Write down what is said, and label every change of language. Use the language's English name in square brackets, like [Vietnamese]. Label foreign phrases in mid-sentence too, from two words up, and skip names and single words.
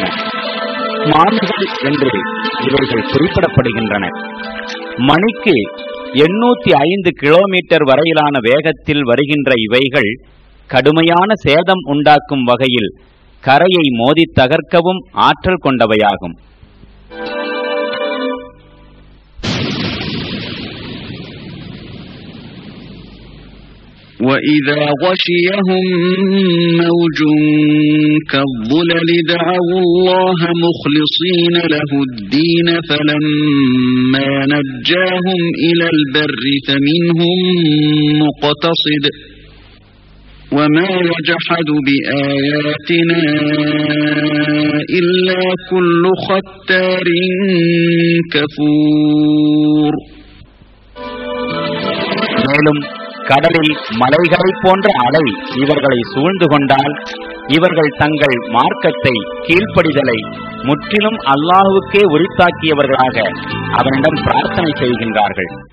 [Tamil] சுனாமிகள் என்று இவைகள் குறிப்பிடப்படுகின்றன. மணிக்கு 805 கிலோமீட்டர் வரையிலான வேகத்தில் வருகின்ற இவைகள் கடுமையான சேதம் உண்டாக்கும் வகையில் கரையை மோதி தகர்க்கவும் ஆற்றல் கொண்டவையாகும். [Arabic] وَإِذَا غَشِيَهُم مَّوْجٌ كَالظُّلَلِ دَعَوُا اللَّهَ مُخْلِصِينَ لَهُ الدِّينَ فَلَمَّا نَجَّاهُمْ إِلَى الْبَرِّ فَمِنْهُم مُّقْتَصِدٌ وَمَا يَجْحَدُ بِآيَاتِنَا إِلَّا كُلُّ خَتَّارٍ كَفُورٍ. [Tamil] மேலும் கடலில் மலைகளை போன்ற அலை இவர்களை சூழ்ந்து கொண்டால் இவர்கள் தங்கள் மார்க்கத்தை கீழ்ப்படிதலை முற்றிலும் அல்லாஹ்வுக்கே உரித்தாக்கியவர்களாக அவனிடம் பிரார்த்தனை செய்கின்றார்கள்.